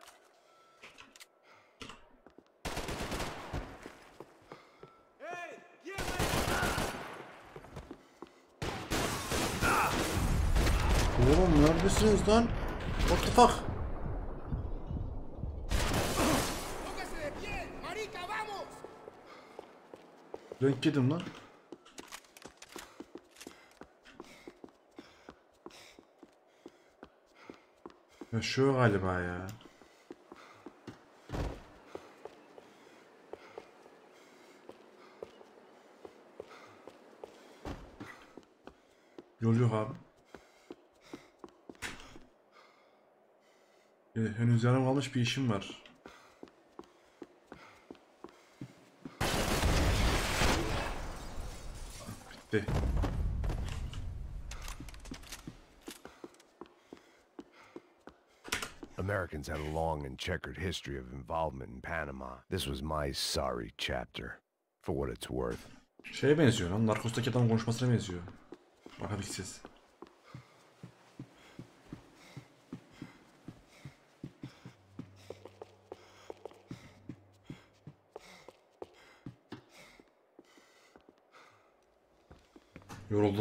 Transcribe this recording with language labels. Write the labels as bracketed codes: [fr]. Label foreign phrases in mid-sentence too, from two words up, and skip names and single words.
[es] ¡Hey! ¿Quién [tr] Oğlum neredesiniz lan? [en] What the fuck? [es] ¡Póngase de pie! ¡Marica, vamos! [tr] Renk yedim lan. Yaşıyor galiba ya. Yol yok abi. Henüz yarım kalmış bir işim var. Bitti. [en] Americans had a long and checkered history of involvement in Panama. This was my sorry chapter, for what it's worth. [tr] Şeye benziyor lan, Narcos'taki adamın konuşmasına benziyor. Bakabilirsiniz. Yoruldum.